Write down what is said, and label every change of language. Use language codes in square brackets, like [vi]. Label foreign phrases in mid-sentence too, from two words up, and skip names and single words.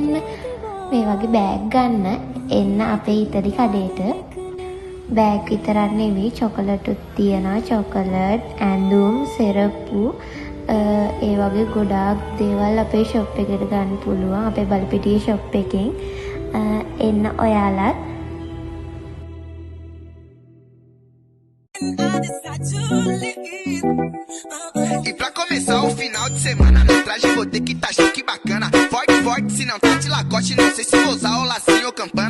[si] මේ වගේ බෑග් ගන්න එන්න අපේ ඉතලි කඩේට. බෑග් විතරක් නෙවෙයි, චොකලට්ුත් තියෙනවා. චොකලට්, ඇඳුම්, සෙරප්පු ඒ වගේ ගොඩාක් දේවල් අපේ ෂොප් එකට ගන්න පුළුවන්. අපේ බලපිටියේ ෂොප් එකෙන් එන්න ඔයාලත්. [pt] E pra começar o final de semana, meu traje vou ter que tá chique bacana. Forte, forte, se não tá de lacoste, não sei se vou usar o lacinho ou campana.